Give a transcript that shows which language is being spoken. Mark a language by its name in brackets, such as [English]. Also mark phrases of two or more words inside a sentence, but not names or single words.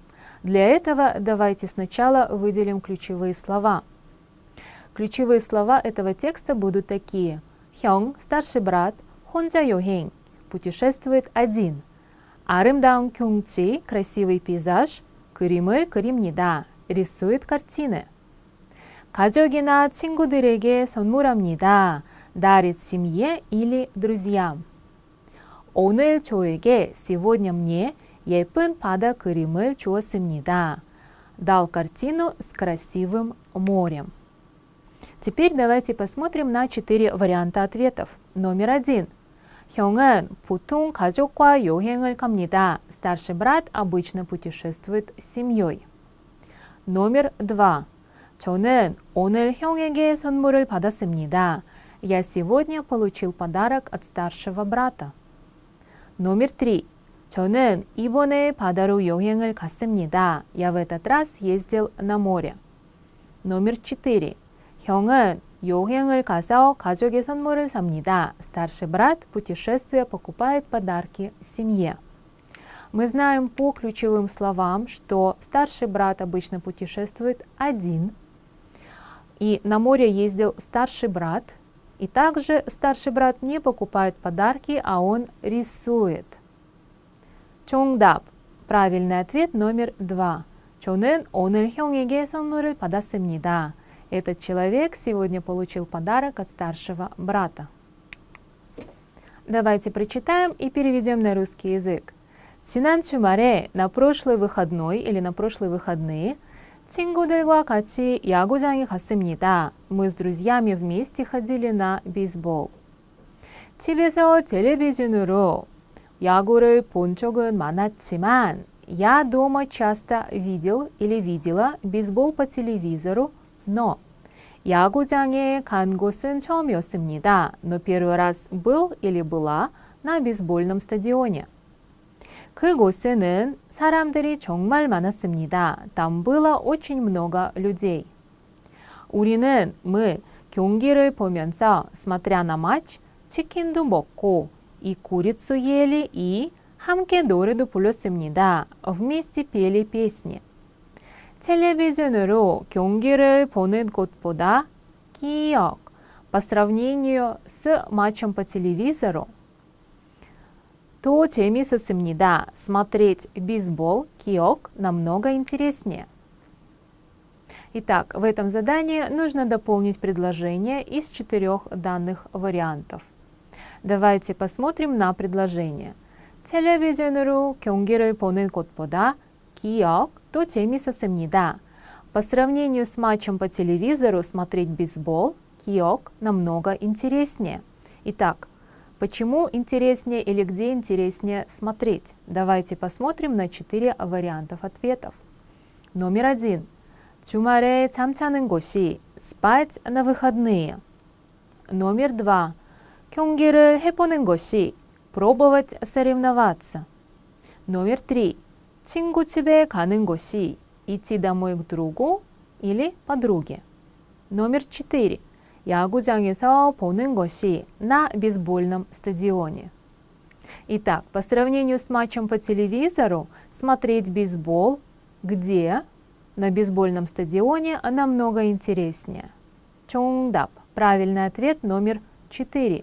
[Russian] Для этого давайте сначала выделим ключевые слова. Ключевые слова этого текста будут такие. 형, старший брат, [Korean] 혼자 여행, [Russian] путешествует один. [Korean] 아름다운 경치, [Russian] красивый пейзаж, [Korean] 그림을 그립니다, [Russian] рисует картины. [Korean] 가족이나 친구들에게 선물합니다. [Russian] дарит семье или друзьям. [Korean] 오늘 저에게, [Russian] сегодня мне, [Korean] 예쁜 바다 그림을 주었습니다. [Russian] Дал картину с красивым морем. Теперь давайте посмотрим на 4 варианта ответов. Номер 1. [Korean] 형은 보통 가족과 여행을 갑니다. [Russian] Старший брат обычно путешествует с семьей. Номер 2. [Korean] 저는 오늘 형에게 선물을 받았습니다. [Russian] Я сегодня получил подарок от старшего брата. номер 3. [Korean] 저는 이번에 바다로 여행을 갔습니다. [Russian] Я в этот раз ездил на море. номер 4. [Korean] 형은 여행을 가서 가족의 선물을 삽니다. [Russian] Старший брат, путешествуя, покупает подарки семье. Мы знаем по ключевым словам, что старший брат обычно путешествует один. И на море ездил старший брат. И также старший брат не покупает подарки, а он рисует. [Korean] 정답. [Russian] правильный ответ номер 2. [Korean] 저는 오늘 형에게 선물을 받았습니다. [Russian] Этот человек сегодня получил подарок от старшего брата. Давайте прочитаем и переведем на русский язык. [Korean] 지난 주말에 [Russian] на прошлый выходной или на прошлые выходные [Korean] 친구들과 같이 야구장에 갔습니다. [Russian] Мы с друзьями вместе ходили на бейсбол. [Korean] 집에서 텔레비전으로 야구를 본 적은 많았지만 [Russian] я дома часто видел или видела бейсбол по телевизору, но [Korean] 야구장에 간 곳은 처음이었습니다. [Russian] Но первый раз был или была на бейсбольном стадионе. [Korean] 그곳에는 사람들이 정말 많았습니다. [Russian] Там было очень много людей. [Korean] мы 경기를 보면서, [Russian] смотря на матч, [Korean] 치킨도 먹고 [Russian] и курицу ели и [Korean] 함께 노래도 불렀습니다. [Russian] вместе пели песни. [Korean] 텔레비전으로 경기를 보는 것보다 기억, [Russian] по сравнению с матчем по телевизору, [Korean] 더 재밌었습니다. [Russian] Смотреть бейсбол, 기억, намного интереснее. Итак, в этом задании нужно дополнить предложение из 4 данных вариантов. Давайте посмотрим на предложение. [Korean] 텔레비전으로 경기를 보는 것보다 기억, 더 재밌었습니다. [Russian] По сравнению с матчем по телевизору смотреть бейсбол, 기억, намного интереснее. Итак, почему интереснее или где интереснее смотреть? Давайте посмотрим на 4 вариантов ответов. номер 1. [Korean] 주말에 잠자는 곳이 [Russian] spать на выходные. номер 2. [Korean] 경기를 해보는 것이 [Russian] пробовать соревноваться. номер 3. [Korean] 친구 집에 가는 것이 [Russian] идти домой к другу или подруге. номер 4. [Korean] 야구장에서 보는 것이 [Russian] на бейсбольном стадионе. Итак, по сравнению с матчем по телевизору, смотреть бейсбол где? На бейсбольном стадионе намного интереснее. [Korean] 정답. [Russian] правильный ответ номер 4.